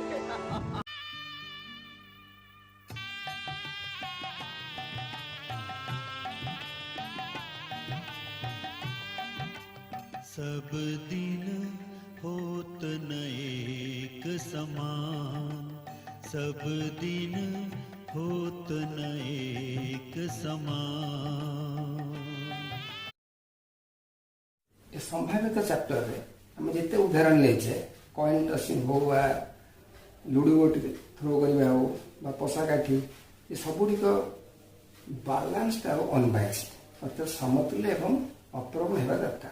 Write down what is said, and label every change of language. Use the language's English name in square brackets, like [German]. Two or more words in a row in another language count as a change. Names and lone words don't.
[Hindi] सब दिन होत न एक समान, सब दिन होत न एक समान। [Odia] ଏ ସମ୍ଭାବ୍ୟତା ଚାପ୍ଟରରେ ଆମେ ଯେତେ ଉଦାହରଣ ନେଇଛେ [English] coin tossing [Odia] ହଉ ବା ଲୁଡୁ ଗୋଟି ଥ୍ରୋ କରିବା ହଉ ବା ପୋଷାକାଠି, ଏ ସବୁଗୁଡ଼ିକ ବାଲାନ୍ସଡ ଆଉ ଅନବାୟାସ୍ଡ ଅର୍ଥାତ୍ ସମତୁଲ୍ୟ ଏବଂ ଅପ୍ରବଣ ହେବା ଦରକାର।